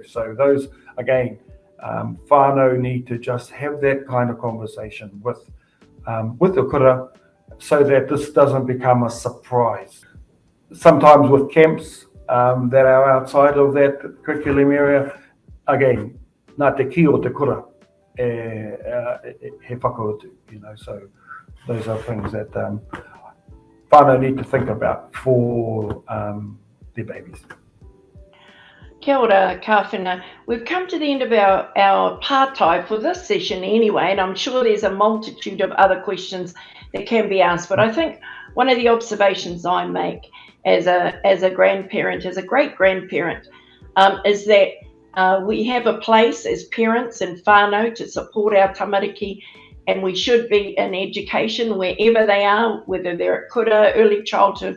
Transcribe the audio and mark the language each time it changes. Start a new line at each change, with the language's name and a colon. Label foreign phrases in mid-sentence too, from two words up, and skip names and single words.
English: So those, again, whānau need to just have that kind of conversation with the kura, so that this doesn't become a surprise. Sometimes with camps that are outside of that curriculum area, again,
Māori: nā te ki o te kura he whakautu,
English: so those are things that whānau need to think about for their babies.
Māori: Kia ora, Kawhena.
English: We've come to the end of our pārtai for this session anyway, and I'm sure there's a multitude of other questions that can be asked. But I think one of the observations I make as a grandparent, as a great grandparent, is that We have a place as parents and whānau to support our tamariki, and we should be in education wherever they are, whether they're at kura, early childhood.